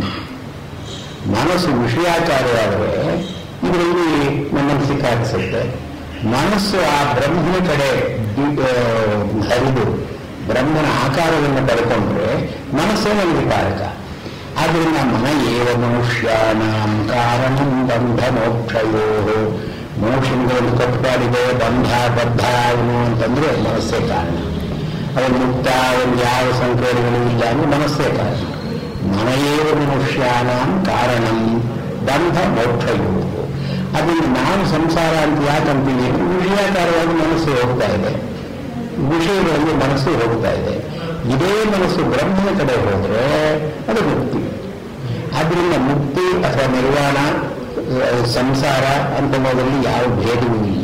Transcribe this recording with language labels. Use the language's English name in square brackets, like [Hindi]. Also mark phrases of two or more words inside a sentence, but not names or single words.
[Kannada] ಮನಸ್ಸು ವಿಷಯಾಕಾರವಾದರೆ ಇದರಲ್ಲಿ ನಮ್ಮನ್ನು ಸಿಕ್ಕಾಗಿಸುತ್ತೆ. ಮನಸ್ಸು ಆ ಬ್ರಹ್ಮನ ಕಡೆ ಹರಿದು ಬ್ರಹ್ಮನ ಆಕಾರವನ್ನು ಪಡ್ಕೊಂಡ್ರೆ ಮನಸ್ಸೇ ನಮಗೆ ತಾರಕ. [Sanskrit] ಆದ್ದರಿಂದ ಮನ ಏವ ಮನುಷ್ಯಾನಾಂ ಕಾರಣಂ ಬಂಧ ಮೋಕ್ಷಯೋ. [Kannada] ಮೋಕ್ಷನಿಗೆ ಒಂದು ಕಟ್ಟುಪಾಡಿದೆ, ಬಂಧ ಬದ್ಧ ಅವನು ಅಂತಂದ್ರೆ ಮನಸ್ಸೇ ಕಾರಣ. ಅವನು ಮುಕ್ತ, ಅವನು ಯಾವ ಸಂಕೇತಗಳು ಇಲ್ಲ ಅಂದ್ರೆ ಮನಸ್ಸೇ ಕಾರಣ. [Sanskrit] ಮನ ಏವ ಮನುಷ್ಯಾನಾಂ ಕಾರಣಂ ಬಂಧ ಮೋಕ್ಷಯೋ. [Kannada] ಅದರಿಂದ ನಾವು ಸಂಸಾರ ಅಂತ ಯಾಕಂತೀವಿ? ವಿಷಯಾಕಾರವಾಗಿ ಮನಸ್ಸು ಹೋಗ್ತಾ ಇದೆ, ವಿಷಯಗಳಲ್ಲಿ ಮನಸ್ಸು ಹೋಗ್ತಾ ಇದೆ. ಇದೇ ಮನಸ್ಸು ಬ್ರಹ್ಮನ ಕಡೆ ಹೋದರೆ ಅದು ಮುಕ್ತಿ. ಆದ್ದರಿಂದ ಮುಕ್ತಿ ಅಥವಾ ನಿರ್ವಾಣ, ಸಂಸಾರ ಅಂತನ್ನೋದ್ರಲ್ಲಿ ಯಾವ ಭೇದವೂ ಇಲ್ಲ.